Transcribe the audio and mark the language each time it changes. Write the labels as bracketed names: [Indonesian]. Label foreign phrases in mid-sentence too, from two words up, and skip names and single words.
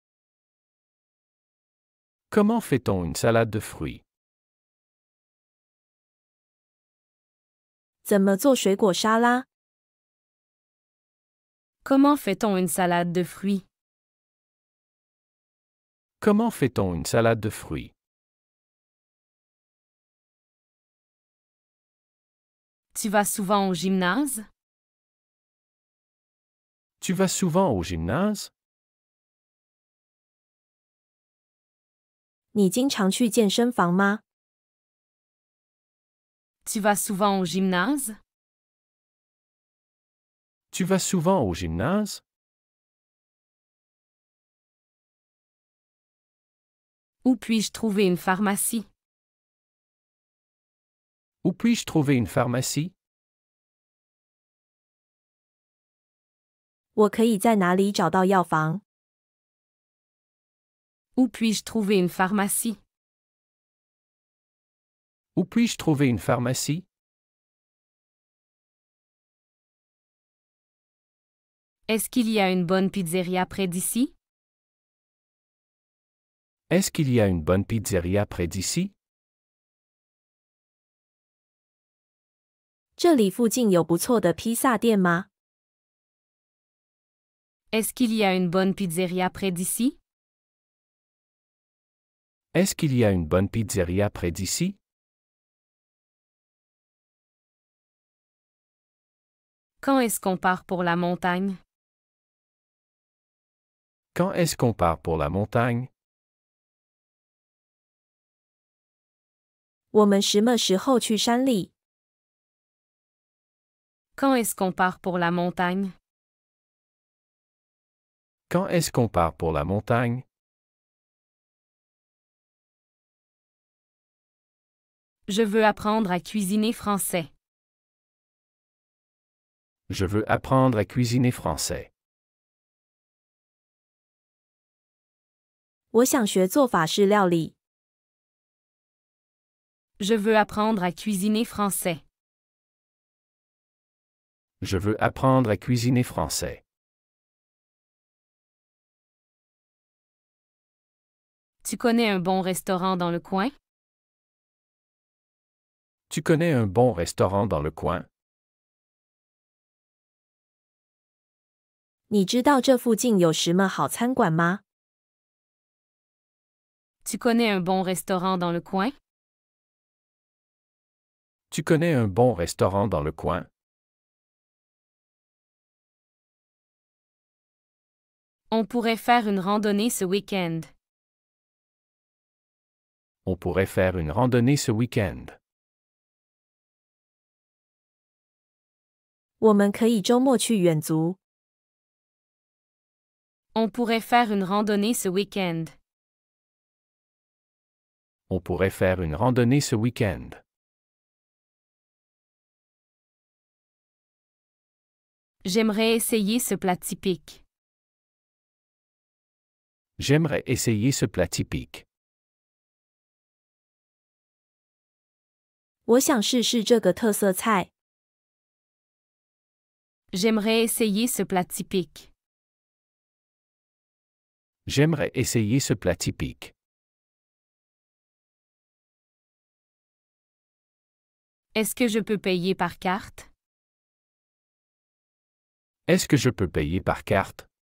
[French] Comment fait-on une salade de fruits? [Chinese] 怎么做水果沙拉？ [French] Comment fait-on une salade de fruits? Comment fait-on une salade de fruits? Tu vas souvent au gymnase? Tu vas souvent au gymnase? [Chinese] 你经常去健身房吗？ [French] Tu vas souvent au gymnase? Tu vas souvent au gymnase? Où puis-je trouver une pharmacie? Où puis-je trouver une pharmacie? [Chinese] 我可以在哪里找到药房？ [French] Où puis-je trouver une pharmacie? Où puis-je trouver une pharmacie? Est-ce qu'il y a une bonne pizzeria près d'ici? Est-ce qu'il y a une bonne pizzeria près d'ici? [Chinese] 这里附近有不错的披萨店吗？ [French] Est-ce qu'il y a une bonne pizzeria près d'ici? Est-ce qu'il y a une bonne pizzeria près d'ici? Quand est-ce qu'on part pour la montagne? Quand est-ce qu'on part pour la montagne? [Chinese] 我们什么时候去山里？ [French] Quand est-ce qu'on part pour la montagne? Quand est-ce qu'on part pour la montagne? Je veux apprendre à cuisiner français. Je veux apprendre à cuisiner français. [Chinese] 我想学做法式料理。 [French] Je veux apprendre à cuisiner français. Je veux apprendre à cuisiner français. Tu connais un bon restaurant dans le coin? Tu connais un bon restaurant dans le coin? [Chinese] 你知道这附近有什么好餐馆吗？ [French] Tu connais un bon restaurant dans le coin? Tu connais un bon restaurant dans le coin? On pourrait faire une randonnée ce week-end. On pourrait faire une randonnée ce week-end. [Chinese] 我们可以周末去远足。 [French] On pourrait faire une randonnée ce week-end. On pourrait faire une randonnée ce week-end. J'aimerais essayer ce plat typique. J'aimerais essayer ce plat typique. [Chinese] 我想试试这个特色菜。 [French] J'aimerais essayer ce plat typique. J'aimerais essayer ce plat typique. Est-ce que je peux payer par carte? Est-ce que je peux payer par carte?